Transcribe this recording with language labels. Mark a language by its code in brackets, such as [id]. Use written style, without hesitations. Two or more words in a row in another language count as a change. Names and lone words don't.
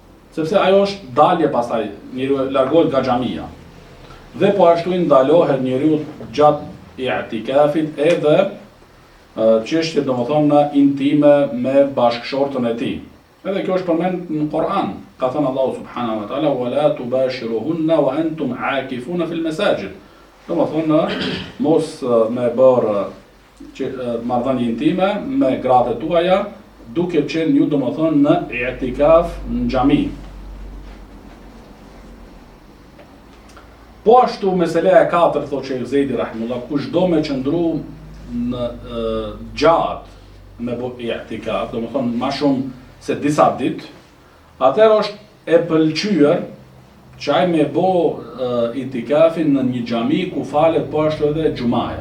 [sq] sepse ajo është dalje pastaj, njeriu largohet nga xhamia. Dhe po ashtu i ndalohet njeriu gjatë i'tikafit edhe çështje domethënë intime me bashkëshortën e tij. Edhe kjo është përmend në Kur'an. Ka thënë [ar] الله سبحانه وتعالى ولا تباشروهن وأنتم عاكفون في المساجد. [sq] Domethënë mos me bërë marrëdhënie intime me gratë tuaja duke qenë ju domethënë në i'tikaf në xhami. Po ashtu mesela e katërt thotë Sheikh Zejdi rahimullah, kushdo me qëndru në gjatë me bo i'tikaf, domethënë më shumë se disa ditë, atëherë është e pëlqyer që ai me bo i'tikafin në një xhami ku falet po ashtu edhe xhumaja.